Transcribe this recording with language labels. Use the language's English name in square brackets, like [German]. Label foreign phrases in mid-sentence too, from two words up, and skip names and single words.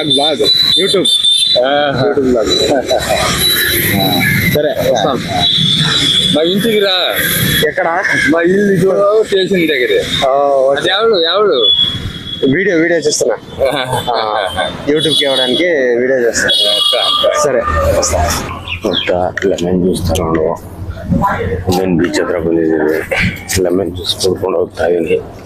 [Telugu] బ్లాగ్ యూట్యూబ్ బ్లాగ్. సరే వస్తాం. మా ఇంటికి రా. ఎక్కడ? మా ఇల్లు స్టేషన్ దగ్గర. ఎవడు వీడియో చేస్తున్నా, యూట్యూబ్కి ఇవ్వడానికి వీడియో చేస్తాను. సరే వస్తా. [English] lemon juice [Kannada] ತಗೊಂಡು ಇನ್ನೇನು ಬೀಚ್ ಹತ್ರ ಬಂದಿದ್ದೀವಿ. [English] lemon juice [Kannada] ಕುಡ್ಕೊಂಡು ಹೋಗ್ತಾ ಇದೀನಿ.